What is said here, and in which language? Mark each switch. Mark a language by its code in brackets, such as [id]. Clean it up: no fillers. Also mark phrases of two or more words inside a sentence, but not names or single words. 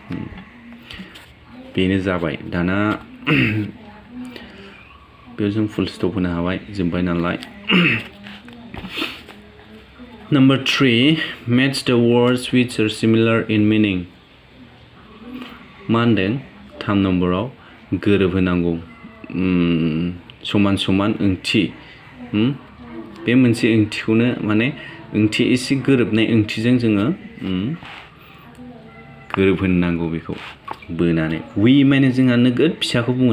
[brx] बेनो जाबाय दाना बेयाव जों [en] full stop [brx] होनो हाबाय जोबबाय नालाय Number 3 [en] match the words which are similar in meaning [brx] मा होनदों 3 नम्बराव गोरोबहोनांगौ समान ओंथि बे मोनसे ओंथिखौनो माने ओंथि एसे गोरोबनाय ओंथिजों जोङो गोरोबहोनांगौ बेखौ बोनानै we माने जोंहा नोगोद फिसाखौ बुङो